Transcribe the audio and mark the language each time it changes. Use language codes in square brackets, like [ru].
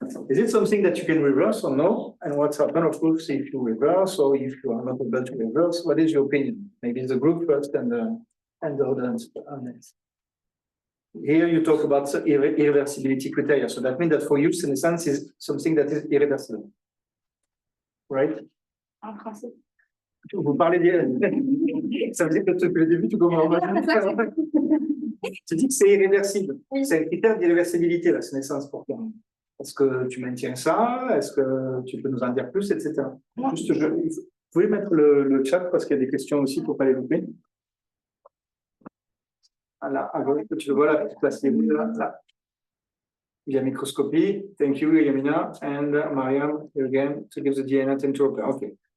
[en] Is it something that you can reverse or no? And what's happened, of course, if you reverse or if you are not able to reverse? What is your opinion? Maybe the group first and the audience next. Here you talk about irreversibility criteria. So that means that for you, senescence is something that is irreversible. Right? [fr] En français. Vous parlez ça veut dire que depuis le début, tu commences à tu dis que c'est irréversible. C'est un critère d'irréversibilité, la senescence pour toi. Est-ce que tu maintiens ça? Est-ce que tu peux nous en dire plus, etc. Juste, vous pouvez mettre le chat parce qu'il y a des questions aussi pour ne pas les louper. Voilà, à gauche, tu le vois là, placez-vous là. Il y a microscopie. [en] Thank you, [fr] Yamina. [en] And Mariam, again, to give the DNA temperature. Okay.